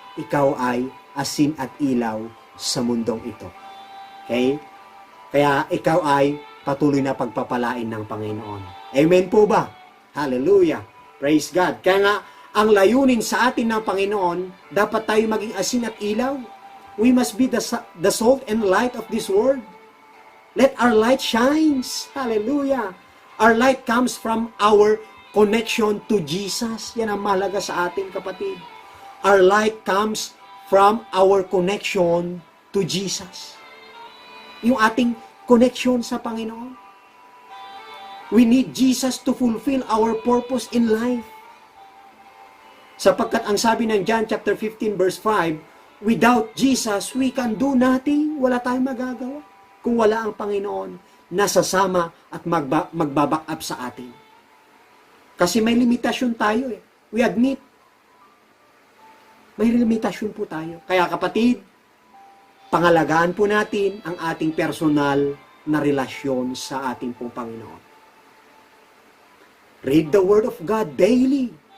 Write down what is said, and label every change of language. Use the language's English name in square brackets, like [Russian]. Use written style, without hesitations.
[Filipino] Ikaw ay asin at ilaw sa mundong ito. Okay? Kaya ikaw ay patuloy na pagpapalain ng Panginoon. Amen po ba? Hallelujah! [English] Praise God! [Filipino] Kaya nga, ang layunin sa atin ng Panginoon, dapat tayo maging asin at ilaw. [English] We must be the salt and light of this world. Let our light shines. Hallelujah! Our light comes from our connection to Jesus. [Filipino] Yan ang mahalaga sa atin, kapatid. [English] Our light comes from our connection to Jesus. [Filipino] Yung ating connection sa Panginoon. [English] We need Jesus to fulfill our purpose in life. [Filipino] Sapagkat ang sabi ng [English] John chapter 15 verse 5, without Jesus, we can do nothing. [Filipino] Wala tayong magagawa kung wala ang Panginoon na sasama at magbaback up sa atin. Kasi may limitasyon tayo eh. [English] We admit. [Filipino] May limitasyon po tayo. Kaya kapatid, pangalagaan po natin ang ating personal na relasyon sa ating pong Panginoon. [English] Read the Word of God daily.